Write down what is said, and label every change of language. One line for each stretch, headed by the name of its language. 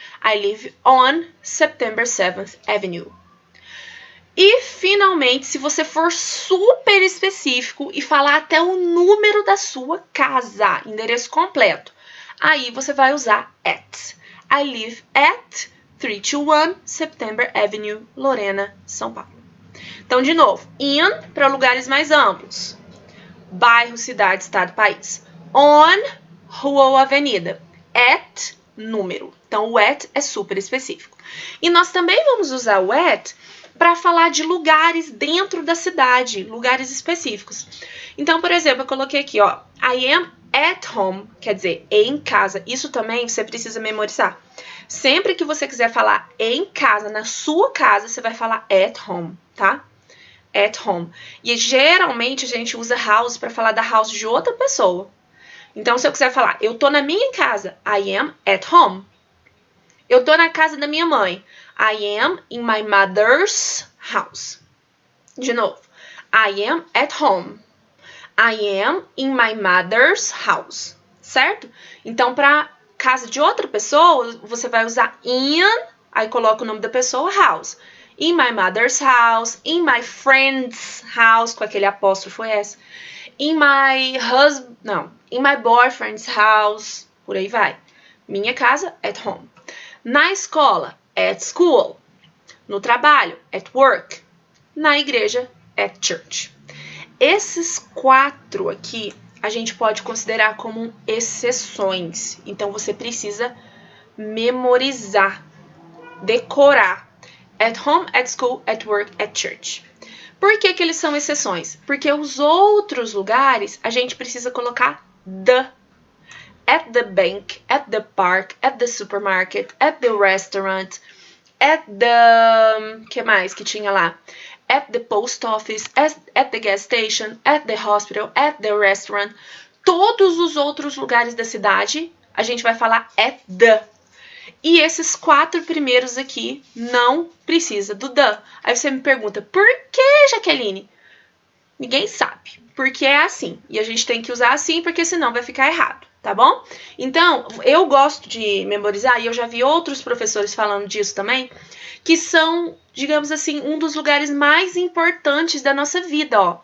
English: I live on September 7th Avenue.
Portuguese: E, finalmente, se você for super específico e falar até o número da sua casa, endereço completo, aí você vai usar at.
English: I live at 321 September Avenue, Lorena, São Paulo.
Portuguese: Então, de novo, in para lugares mais amplos. Bairro, cidade, estado, país. On, rua ou avenida. At, número. Então, o at é super específico. E nós também vamos usar o at para falar de lugares dentro da cidade, lugares específicos. Então, por exemplo, eu coloquei aqui, ó,
English: I am at home,
Portuguese: quer dizer, em casa. Isso também você precisa memorizar. Sempre que você quiser falar em casa, na sua casa, você vai falar at home, tá? At home. E geralmente a gente usa house para falar da house de outra pessoa. Então, se eu quiser falar, eu tô na minha casa,
English: I am at home.
Portuguese: Eu tô na casa da minha mãe,
English: I am in my mother's house.
Portuguese: De novo,
English: I am at home. I am in my mother's house.
Portuguese: Certo? Então, para casa de outra pessoa, você vai usar in, aí coloca o nome da pessoa, house.
English: In my mother's house, in my friend's house,
Portuguese: com aquele apóstrofo S.
English: In my boyfriend's house,
Portuguese: por aí vai. Minha casa, at home. Na escola, at school. No trabalho, at work. Na igreja, at church. Esses 4 aqui, a gente pode considerar como exceções. Então, você precisa memorizar, decorar.
English: At home, at school, at work, at church.
Portuguese: Por que eles são exceções? Porque os outros lugares, a gente precisa colocar the.
English: At the bank, at the park, at the supermarket, at the restaurant, at the...
Portuguese: que mais que tinha lá?
English: At the post office, at the gas station, at the hospital, at the restaurant.
Portuguese: Todos os outros lugares da cidade, a gente vai falar at the. E esses 4 primeiros aqui não precisa do the. Aí você me pergunta, por que, Jaqueline? Ninguém sabe, porque é assim. E a gente tem que usar assim, porque senão vai ficar errado, tá bom? Então, eu gosto de memorizar, e eu já vi outros professores falando disso também, que são, digamos assim, um dos lugares mais importantes da nossa vida, ó.